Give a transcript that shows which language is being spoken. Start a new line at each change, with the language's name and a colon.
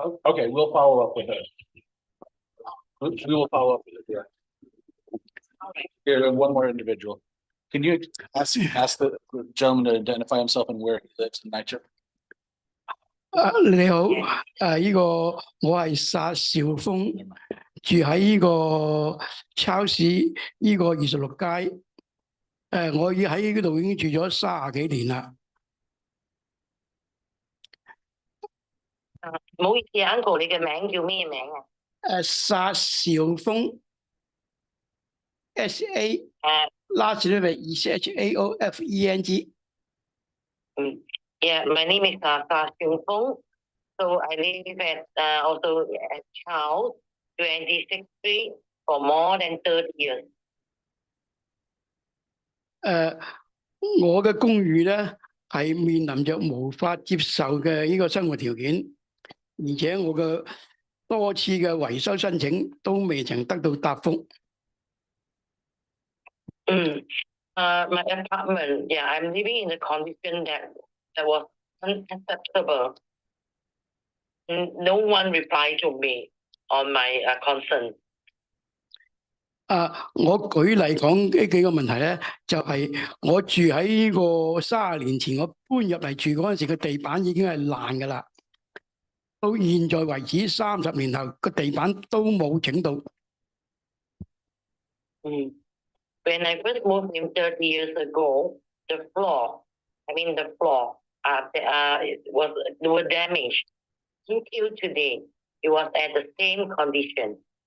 English: Okay, we'll follow up with her. We will follow up with her. Here, one more individual. Can you ask the gentleman to identify himself and where he lives in NYCHA?
Cantonese: 你好，呢個我係沙兆峰，住喺呢個超市呢個26街，我已喺呢度已經住咗30幾年啦。唔好意思啊 ，Uncle， 你嘅名叫咩名啊？
English: 沙兆峰 SA last name is CHAOFENG。 Yeah, my name is Sa Xiong. So I live at also at Charles 26th Street for more than 30 years.
Cantonese: 我嘅公寓咧係面臨着無法接受嘅呢個生活條件，而且我嘅多次嘅維修申請都未曾得到答覆。
English: My apartment, yeah, I'm living in a condition that was unacceptable. No one replied to me on my concern.
Cantonese: 我舉例講呢幾個問題咧，就係我住喺呢個30年前，我搬入嚟住嗰陣時，個地板已經係爛噶啦。到現在為止30年後，個地板都冇整到。
English: When I first moved in 30 years ago, the floor were damaged. Until today, it was at the same condition.